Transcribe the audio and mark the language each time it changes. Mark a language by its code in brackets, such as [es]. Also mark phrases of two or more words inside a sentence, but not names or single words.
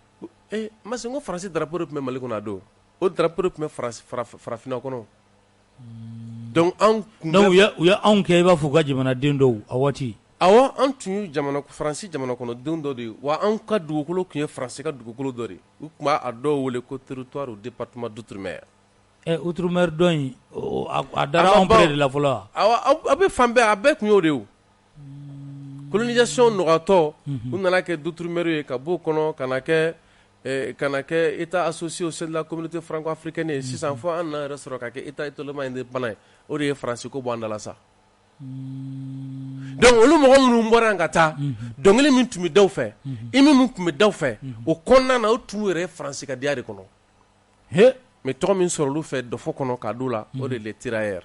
[bm] Masi n ko Faransi drapeau de tun bɛ Mali kɔnɔ a don o drapeau de tun bɛ farafinna kɔnɔ. Donc anw kun u ye anw kɛ i b'a fɔ u ka jamanaden dɔw a waati. Awɔ an tun ye Faransi jamana kɔnɔdenw dɔ de ye wa anw ka dugukolo tun ye Faransi ka dugukolo dɔ de ye u tun b'a dɔw wele ko [fr] territoire au département d'outre-mer. [bm] Outre-mer dɔ in a dara anw bɛɛ de la fɔlɔ wa. Awɔ a bɛ fan bɛɛ a bɛɛ tun y'o de ye o. Colonisation nɔgɔyatɔ u nana kɛ d'outre-mer ye ka b'o kɔnɔ ka na kɛ [fr] état associé au sein de la communauté franco-africaine [bm] ye sisan fo an na yɛrɛ sɔrɔ ka kɛ [fr] état totalement indépendant [bm] ye o de ye Faransi ko bɔ an da la sa. Donc olu mɔgɔ minnu bɔra yan ka taa dɔnkili min tun bɛ daw fɛ hymne min tun bɛ daw fɛ o kɔnɔna na o tun yɛrɛ ye Faransi ka diya de kɔnɔ. Mais tɔgɔ min sɔrɔ olu fɛ dɔfɔ kɔnɔ k'a d'u la o de ye [fr] les tirailleurs.